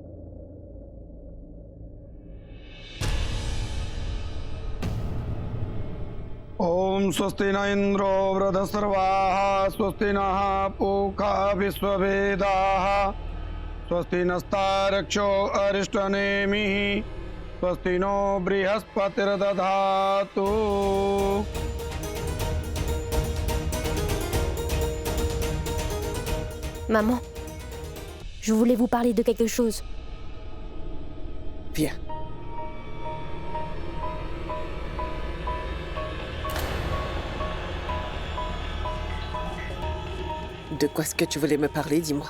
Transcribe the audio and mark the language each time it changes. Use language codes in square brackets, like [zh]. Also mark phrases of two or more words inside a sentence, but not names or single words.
[sa] ॐ स्वस्ति न इन्द्रो वृद्धश्रवाः स्वस्ति नः पूषा विश्ववेदाः स्वस्ति नस्तार्क्ष्यो अरिष्टनेमिः स्वस्ति नो बृहस्पतिर्दधातु. [fr] Maman, je voulais vous parler de quelque chose. Viens. De quoi est-ce que tu voulais me parler, dis-moi?